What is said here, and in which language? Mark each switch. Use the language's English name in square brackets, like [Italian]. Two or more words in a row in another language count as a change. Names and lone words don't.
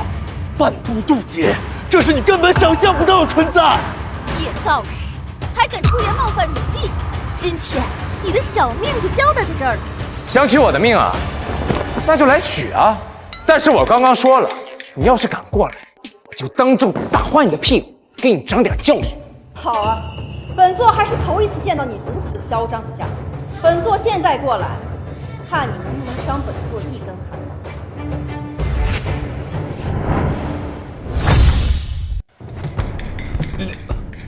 [Chinese] 半步渡劫，這是你根本想象不到的存在。葉道士還敢出言冒犯女帝，今天你的小命就交代在這兒了。想取我的命啊？那就來取啊！但是我剛剛說了，你要是敢過來，我就當众打壞你的屁股，給你長點教訓。好啊，本座還是頭一次見到你如此囂張的家伙。本座現在過來，看你能不能傷本座一根汗毛。